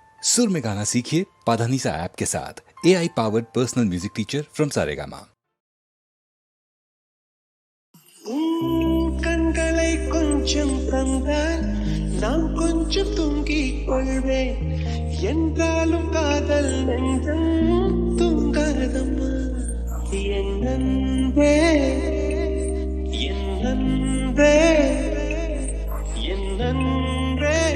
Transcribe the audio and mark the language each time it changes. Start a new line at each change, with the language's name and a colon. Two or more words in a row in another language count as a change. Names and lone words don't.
Hindi: सुर में गाना सीखिए पाधानीसा ऐप के साथ।
English: AI powered personal music teacher from Saregama.
Tamil: கண்களை கொஞ்சம் தந்தால் நாம் கொஞ்சம் தூங்கிக் கொள்வேன் என்றாலும் காதல் நெஞ்சம் தூங்காதம்மா என் அன்பே என் அன்பே என் அன்பே